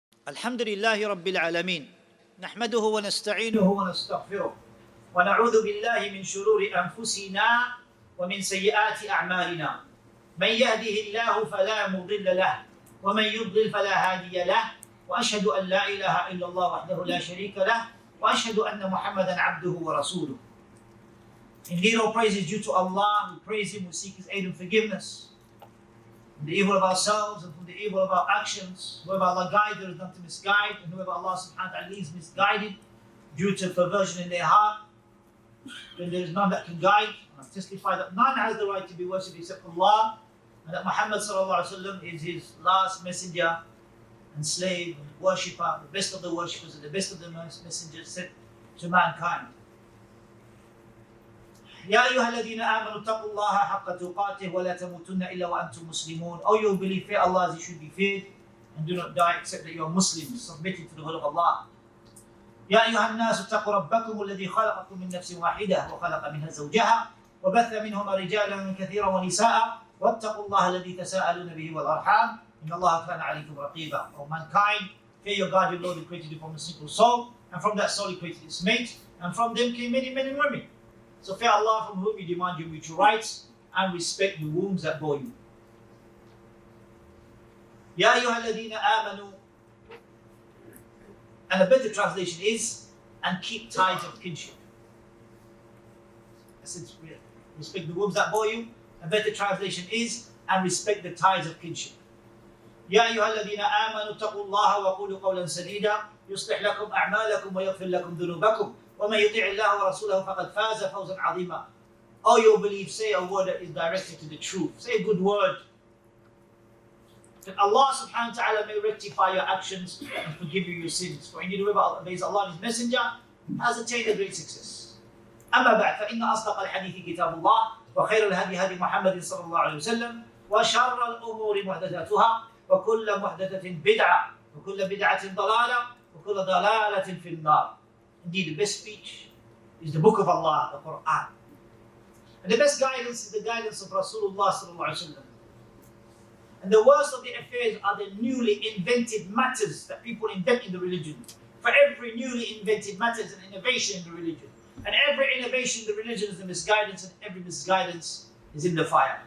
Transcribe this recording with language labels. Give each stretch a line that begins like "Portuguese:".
Arabic: الحمد لله رب العالمين نحمده ونستعينه ونستغفره ونعوذ بالله من شرور أنفسنا ومن سيئات أعمالنا من يهده الله فلا مضل له ومن يضلل فلا هادي له وأشهد أن لا إله إلا الله وحده لا شريك له وأشهد أن محمدا عبده ورسوله.
English: Indeed, all praise is due to Allah. We praise Him, we seek His aid and forgiveness from the evil of ourselves and from the evil of our actions. Whoever Allah guides, there is none to misguide, and whoever Allah subhanahu wa ta'ala leaves misguided due to perversion in their heart, then there is none that can guide. And I testify that none has the right to be worshipped except Allah, and that Muhammad sallallahu alaihi wasallam is His last messenger and slave and worshipper, the best of the worshippers and the best of the messengers sent to mankind.
Arabic: يا أيها الذين آمنوا اتقوا الله حق تقاته ولا تموتن إلا وأنتم مسلمون.
English: Oh, you believe, fear Allah as you should be feared, and do not die except that you are Muslims, submitted to the will of Allah.
Arabic: يا أيها الناس اتقوا ربكم الذي خلقكم من نفس واحدة وخلق منها زوجها وبث منهما رجالا كثيرا ونساء واتقوا الله الذي تساءلون به والأرحام إن الله كان عليكم رقيبا.
English: O mankind, fear your God, your Lord, who created you from a single soul, and from that soul He created its mate, and from them came many men and women. So fear Allah, from whom you demand your mutual rights, and respect the wombs that bore you.
Arabic: يا أيها الذين آمنوا,
English: and a better translation is, and keep ties of kinship. I said, respect the wombs that bore you. A better translation is, and respect the ties of kinship.
Arabic: يا أيها الذين آمنوا اتقوا الله وقولوا قولا سديدا يصلح لكم أعمالكم ويغفر لكم ذنوبكم ومن يطع الله ورسوله فقد فاز فوزا عظيما.
English: Oh, you believe, say a word that is directed to the truth. Say a good word, that Allah subhanahu wa ta'ala may rectify your actions and forgive you your sins. For indeed whoever obeys Allah and His Messenger has attained a great success.
Arabic: أما بعد فإن أصدق الحديث كتاب الله وخير الهدي هدي محمد صلى الله عليه وسلم وشر الأمور محدثاتها وكل محدثة بدعة وكل بدعة ضلالة وكل ضلالة في النار.
English: Indeed, the best speech is the book of Allah, the Quran. And the best guidance is the guidance of Rasulullah sallallahu alaihi wasallam. And the worst of the affairs are the newly invented matters that people invent in the religion. For every newly invented matter is an innovation in the religion. And every innovation in the religion is a misguidance, and every misguidance is in the fire.